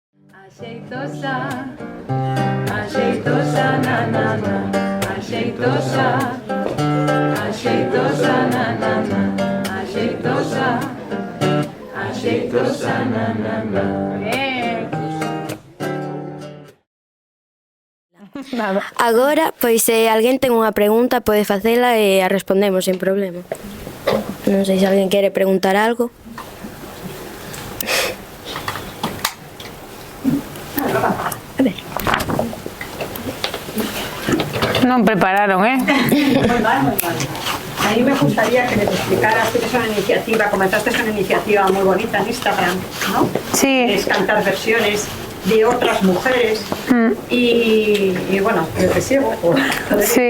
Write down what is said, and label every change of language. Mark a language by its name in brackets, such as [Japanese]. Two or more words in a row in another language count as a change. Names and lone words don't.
[Galician] Axeitosa, axeitosa, na, na, na. Axeitosa, axeitosa, na, na, na. Axeitosa, axeitosa, na, na, na. Nada. Agora, pois se alguén ten unha pregunta pode facela e a respondemos sen problema. Non sei se alguén quere preguntar algo. A ver. Non prepararon, [Spanish] Muy mal, muy mal. A mí me gustaría que les explicaras, tienes una iniciativa, comenzaste una iniciativa muy bonita en Instagram, ¿no? Sí. Es cantar versiones de otras mujeres y bueno, yo te sigo. Sí.